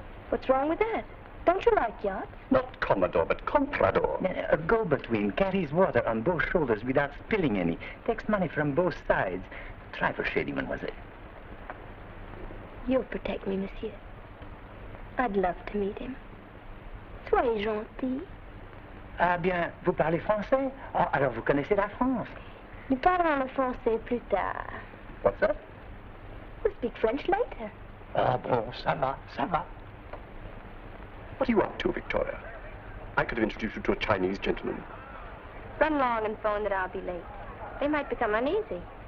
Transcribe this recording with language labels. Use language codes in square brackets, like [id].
[en] What's wrong with that? Don't you like yachts? Not commodore, but comprador. A go-between carries water on both shoulders without spilling any. Takes money from both sides. Trifle shady, mademoiselle. You'll protect me, monsieur. I'd love to meet him. [fr] Soyez gentil. Ah bien, vous parlez français? Ah, alors vous connaissez la France. Nous parlerons le français plus tard. [en] What's that? We'll speak French later. [fr] Ah bon, ça va, ça va. [en] What are you up to, Victoria? I could have introduced you to a Chinese gentleman. Run along and phone that I'll be late. They might become uneasy.